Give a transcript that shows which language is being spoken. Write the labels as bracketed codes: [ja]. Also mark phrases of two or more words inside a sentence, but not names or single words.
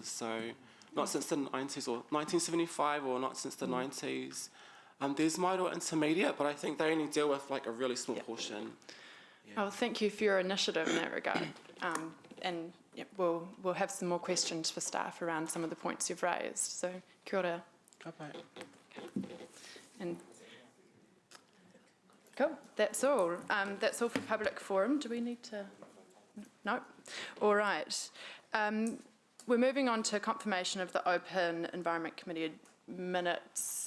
[en] So not since the 90s or 1975, or not since the 90s. There's Mairoa Intermediate, but I think they only deal with like a really small portion. Well, thank you for your initiative in that regard. And we'll have some more questions for staff around some of the points you've raised. So, [mi] kia ora. Ka pai. [en] And cool, that's all. That's all for public forum. Do we need to? No? All right. We're moving on to confirmation of the Open Environment Committee minutes.